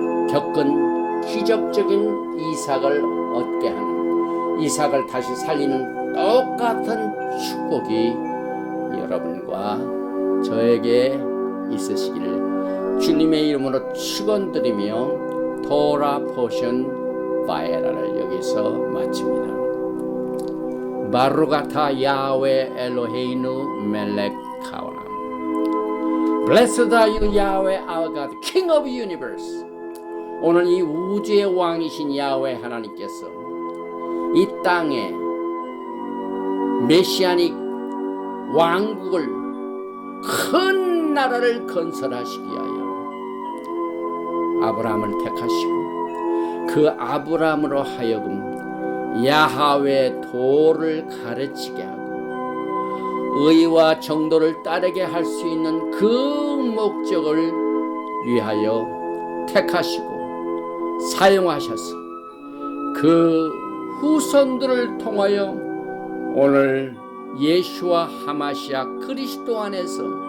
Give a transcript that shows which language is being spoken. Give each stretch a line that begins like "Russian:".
Korean: 겪은 기적적인 이삭을 얻게 하는 이삭을 다시 살리는 똑같은 축복이 여러분과 저에게 있으시기를 주님의 이름으로 축원드리며 토라 포션 바예라를 여기서 마칩니다.
Hebrew: 바루가타 야훼 엘로헤이누 멜렉 카오람.
English: Blessed are you, Yahweh, our God, King of universe.
Korean: 오늘 이 우주의 왕이신 야훼 하나님께서 이 땅에 메시아닉 왕국을 큰 나라를 건설하시기 위하여 아브라함을 택하시고 그 아브라함으로 하여금 야훼 도를 가르치게 하고 의와 정도를 따르게 할 수 있는 그 목적을 위하여 택하시고 사용하셔서 그 후손들을 통하여 오늘 예수와 하마시아 그리스도 안에서